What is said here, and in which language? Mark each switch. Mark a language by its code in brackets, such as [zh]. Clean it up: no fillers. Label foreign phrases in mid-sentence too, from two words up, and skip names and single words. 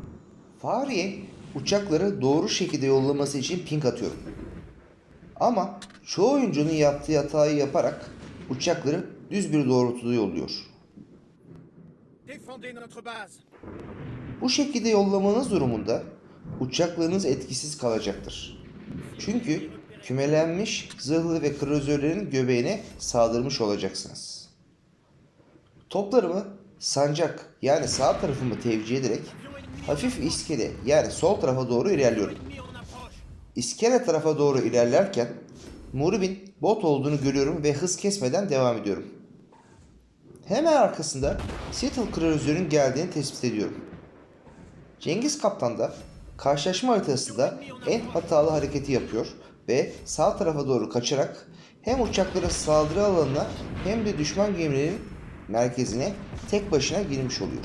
[tr] Fahriye uçakları doğru şekilde yollaması için ping atıyorum. Ama çoğu oyuncunun yaptığı hatayı yaparak uçakları düz bir doğrultuda yolluyor. [fr] Défendez notre base. [tr] Bu şekilde yollamanız durumunda uçaklarınız etkisiz kalacaktır. Çünkü kümelenmiş zırhlı ve kruzerlerin göbeğine saldırmış olacaksınız. Toplarımı sancak yani sağ tarafımı tevcih ederek hafif iskele yani sol tarafa doğru ilerliyorum. [fr] Ennemi en approche. [tr] İskele tarafa doğru ilerlerken muhribin bot olduğunu görüyorum ve hız kesmeden devam ediyorum. Hemen arkasında Seattle kruzer'ün geldiğini tespit ediyorum. Cengiz Kaptan da karşılaşma haritasında en hatalı hareketi yapıyor ve sağ tarafa doğru kaçarak hem uçakların saldırı alanına hem de düşman gemilerin merkezine tek başına girmiş oluyor.